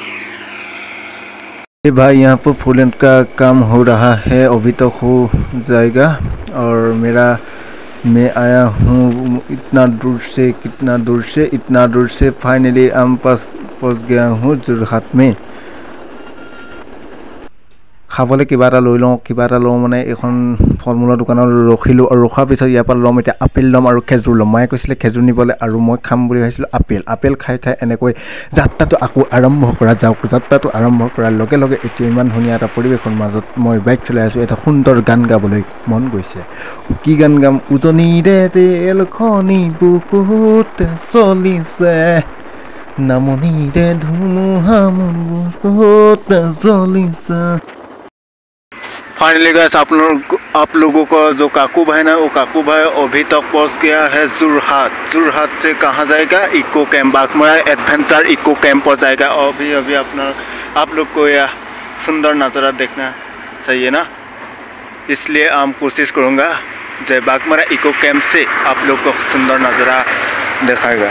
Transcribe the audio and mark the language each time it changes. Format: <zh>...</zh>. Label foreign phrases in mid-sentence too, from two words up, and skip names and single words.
<hi>भाई यहाँ पर फोर लेन का काम हो रहा है, अभी तक हो जाएगा। और मैं आया हूँ इतना दूर से फाइनली हम पहुँच गया हूँ जोरहाट में।</hi> <as>খাবলৈ কিবা এটা লওঁ মানে এখন ফল মূলৰ দোকানত ৰখিলোঁ আৰু ৰখাৰ পিছত ইয়াৰ পৰা ল'ম এতিয়া আপেল ল'ম আৰু খেজুৰ ল'ম। মায়ে কৈছিলে খেজুৰ নিবলৈ আৰু মই খাম বুলি ভাবিছিলোঁ আপেল খাই এনেকৈ যাত্ৰাটো আকৌ আৰম্ভ কৰা যাওক। যাত্ৰাটো আৰম্ভ কৰাৰ লগে লগে এতিয়া ইমান ধুনীয়া এটা পৰিৱেশৰ মাজত মই বাইক চলাই আছোঁ। এটা সুন্দৰ গান গাবলৈ মন গৈছে। কি গান গাম? উজনিৰে ৰেলখনি বুকুত চলিছে, নামনিৰে ধুমুহা মোৰ বুকুত চলিছে।</as> <en>finally guys</en> <hi>आप लोगों का जो काकू भाई ना, वो काकू भाई अभी तक पहुंच गया है जोरहाट से कहाँ जाएगा? इको कैंप, बाघमरा एडवेंचर इको कैंप पर जाएगा। अभी आप लोग को यह सुंदर नज़ारा देखना चाहिए ना, इसलिए हम कोशिश करूँगा जो बाघमरा इको कैंप से आप लोग को सुंदर नज़ारा दिखाएगा।</hi>